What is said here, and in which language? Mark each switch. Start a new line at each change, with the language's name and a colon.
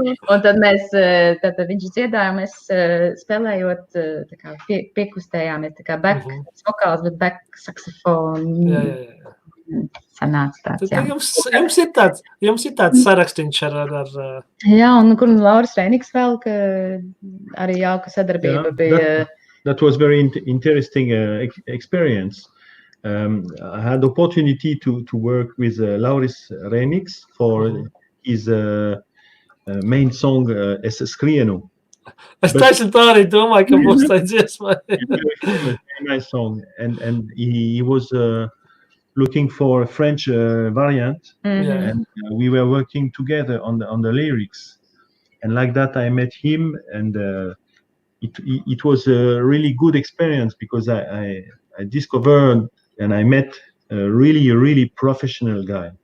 Latvian: Un tad viņš dziedāja, un mēs spēlējot, piekustējāmies, back vokāls, bet back saksofonu. Sanāca tāds, Jums ir tāds sarakstīns ar... Jā, un kur Lauris Reiniks vēl, ka arī jauka sadarbība bija.
English: That was very interesting experience. I had the opportunity to work with Lauris Reiniks for his main song, Es skrienu.
Latvian: Es taisnu tā arī domāju, ka būs tā dziesma.
English: Very nice song, and he was... looking for a French variant, and we were working together on the lyrics, and like that I met him, and it was a really good experience because I discovered and I met a really professional guy.